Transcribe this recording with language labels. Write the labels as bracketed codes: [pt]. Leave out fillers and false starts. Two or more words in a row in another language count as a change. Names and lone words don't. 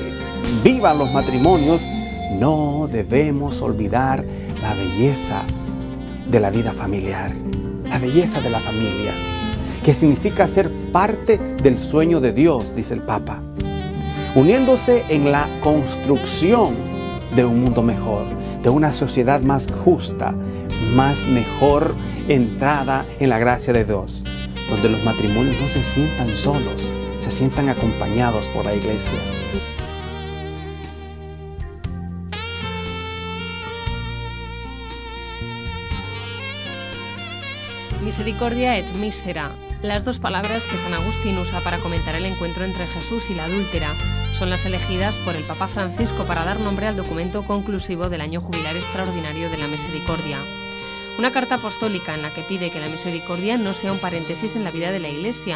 [es] vivan los matrimonios, no debemos olvidar la belleza de la vida familiar, la belleza de la familia, que significa ser parte del sueño de Dios, dice el Papa, uniéndose en la construcción de un mundo mejor, de una sociedad más justa, más mejor entrada en la gracia de Dios, donde los matrimonios no se sientan solos, se sientan acompañados por la Iglesia. [la] Misericordia et misera, [es] las dos palabras que San Agustín usa para comentar el encuentro entre Jesús y la adúltera, son las elegidas por el Papa Francisco para dar nombre al documento conclusivo del año jubilar extraordinario de la misericordia. Una carta apostólica en la que pide que la misericordia no sea un paréntesis en la vida de la Iglesia.